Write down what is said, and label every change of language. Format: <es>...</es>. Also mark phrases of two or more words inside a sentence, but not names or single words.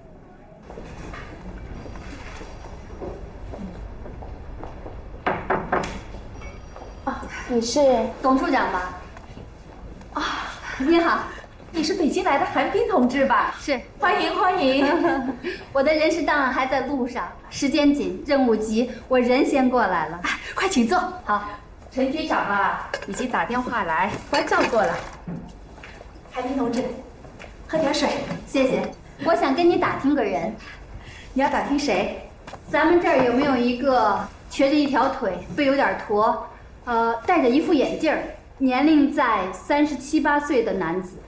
<zh>你是董处长吧？啊，你好，你是北京来的韩冰同志吧？是，欢迎欢迎。我的人事档案还在路上，时间紧，任務急，我人先過來了。快請坐。好，陳局長啊，已經打電話來，關照過了。韓冰同志，喝點水。謝謝。我想跟你打聽個人。你要打聽誰？咱們這兒有沒有一個瘸着一條腿，背有點駝，戴着一副眼鏡，年齡在37、8歲的男子？</zh>